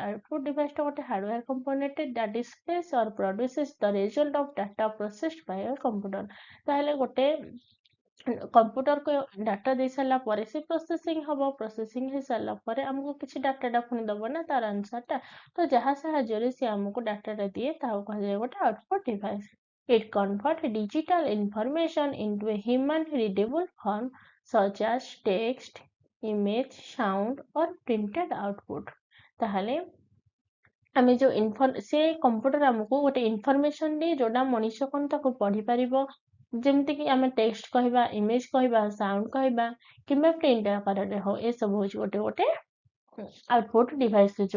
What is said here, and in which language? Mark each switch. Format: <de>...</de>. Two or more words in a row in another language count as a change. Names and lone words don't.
<en>output deviceଟା ଗୋଟେ hardware component that displays or produces the result of data processed by a computer।</en> <or>ତାହେଲେ ଗୋଟେ କମ୍ପ୍ୟୁଟରକୁ ଡାଟା ଦେଇ ସାରିଲା ପରେ ସେ ପ୍ରୋସେସିଂ ହବ। ପ୍ରୋସେସିଂ ହେଇସାରିଲା ପରେ ଆମକୁ କିଛି ଡାଟାଟା ପୁଣି ଦବ ନା ତାର ଆନ୍ସରଟା। ତ ଯାହା ସାହାଯ୍ୟରେ ସେ ଆମକୁ ଡାଟାଟା ଦିଏ ତାହାକୁ କୁହାଯାଏ ଗୋଟେ</or> <en>output device. It converts digital information into a human readable form such as text, image, sound or printed output.</en> <or>ତାହେଲେ ଆମେ ଯୋଉ ସେ କମ୍ପ୍ୟୁଟର ଆମକୁ ଗୋଟେ ଇନଫର୍ମେସନ ଦିଏ ଯୋଉଟା ମଣିଷ କଣ ତାକୁ ପଢିପାରିବ। ଯେମିତିକି ଆମେ ଟେକ୍ସଟ କହିବା, ଇମେଜ କହିବା, ସାଉଣ୍ଡ କହିବା କିମ୍ବା ପ୍ରିଣ୍ଟ ଆକାରରେ ହଉ, ଏସବୁ ହଉଛି ଗୋଟେ</or> <en>output device</en> <or>ଯିବ।</or>